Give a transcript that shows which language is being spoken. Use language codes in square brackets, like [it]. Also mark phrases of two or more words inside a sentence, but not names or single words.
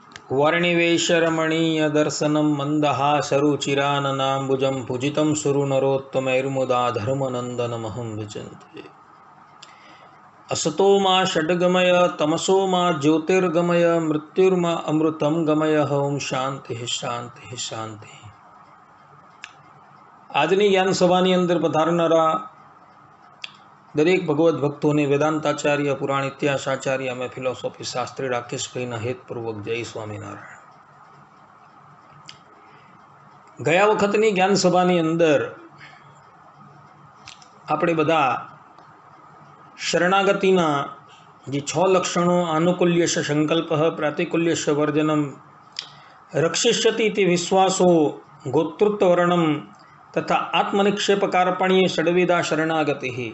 [sa] वर्णिवेशरमणीय दर्शनं मन्दहासरुचिराननाम्बुजं पूजितं सुरनरोत्तमैर्मुदा धर्मनन्दनमहं विचिन्तये। असतो मा षड्गमय तमसो मा ज्योतिर्गमय मृत्युर्मा अमृतं गमय। ओम शांति शांति शांति। [gu] આજની જ્ઞાન સભાની અંદર પધારનારા દરેક ભગવદ્ ભક્તોને વેદાંતાચાર્ય, પુરાણ ઇતિહાસાચાર્ય, અમે ફિલોસોફી શાસ્ત્રી રાકેશભાઈના હેતપૂર્વક જય સ્વામિનારાયણ। ગયા વખતની જ્ઞાન સભાની અંદર આપણે બધા શરણાગતિના જે 6 લક્ષણો, [sa] आनुकूल्यश संकल्पः, प्रातिकूल्यश वर्जनम, रक्षिष्यति ते विश्वासो, गोतृत्ववर्णम तथा आत्मनिक्षेपकार्पण्ये षडविधा शरणागति।